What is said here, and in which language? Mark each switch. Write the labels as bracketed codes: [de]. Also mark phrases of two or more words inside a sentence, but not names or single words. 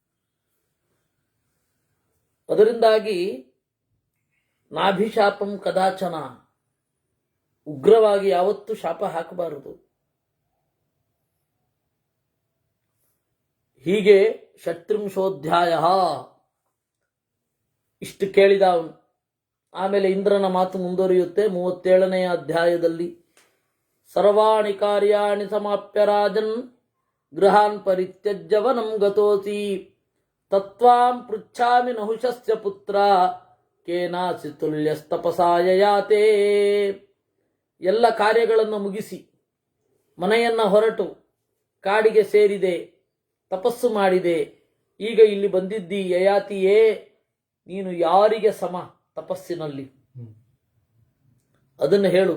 [kn] ಅದರಿಂದಾಗಿ [sa] ನಾಭಿಶಾಪಂ ಕದಾಚನ, [kn] ಉಗ್ರವಾಗಿ ಯಾವತ್ತೂ ಶಾಪ ಹಾಕಬಾರದು. ಹೀಗೆ ಷಟ್ತ್ರಿಂಶೋಧ್ಯಾಯ ಇಷ್ಟು ಕೇಳಿದ ಅವನು. ಆಮೇಲೆ ಇಂದ್ರನ ಮಾತು ಮುಂದುವರಿಯುತ್ತೆ 37ನೇ ಅಧ್ಯಾಯದಲ್ಲಿ. [sa] ಸರ್ವಾಣಿ ಕಾರ್ಯಾಣಿ ಸಮಾಪ್ಯ ರಾಜನ್ ಗೃಹಾನ್ ಪರಿತ್ಯಜ್ಯ ವನಂ ಗತೋಸಿ ತತ್ವಾಂ ಪೃಚ್ಛಾಮಿ ನಹುಷಸ್ಯ ಪುತ್ರ ಕೇನಾಸಿ ತುಲ್ಯಸ್ತಪಸಾಯ ಯಾತೆ. [kn] ಎಲ್ಲ ಕಾರ್ಯಗಳನ್ನು ಮುಗಿಸಿ ಮನೆಯನ್ನ ಹೊರಟು ಕಾಡಿಗೆ ಸೇರಿದೆ, ತಪಸ್ಸು ಮಾಡಿದೆ, ಈಗ ಇಲ್ಲಿ ಬಂದಿದ್ದಿ ಯಯಾತಿಯೇ, ನೀನು ಯಾರಿಗೆ ಸಮ ತಪಸ್ಸಿನಲ್ಲಿ ಅದನ್ನು ಹೇಳು.